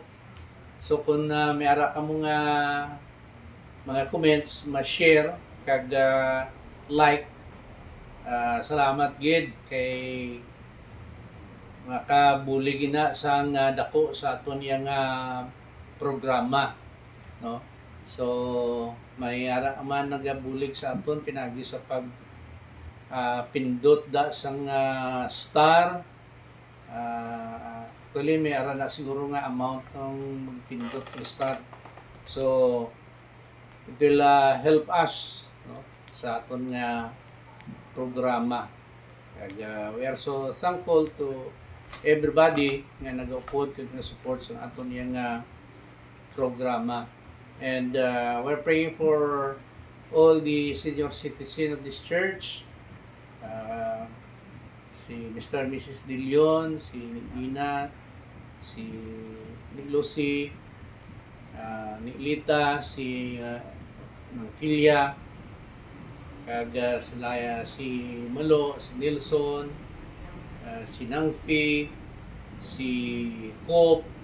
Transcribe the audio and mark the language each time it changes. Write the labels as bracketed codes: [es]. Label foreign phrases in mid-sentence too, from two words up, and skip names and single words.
[hil] So kung may ara ka mga comments, ma-share kag like, salamat gid kay makabulig na sang dako sa aton yang programa, no. So may ara man nagabulig sa aton pinagi sa pag pindot da sang star. Actually may ara na siguro nga amount ng magpindot ng star. [en] So it will help us, [hil] no, sa aton nga programa. Kaya [en] we are so thankful to everybody [hil] nga nag-upod kag support sa aton yang programa. [en] And we're praying for all the senior citizens of this church, si Mr. and Mrs. [hil] De Leon, si Nina, si Lucy, ni Lita, si ng Pilya, kag sila si Malo, si Nelson, si Nangfi, si Hope,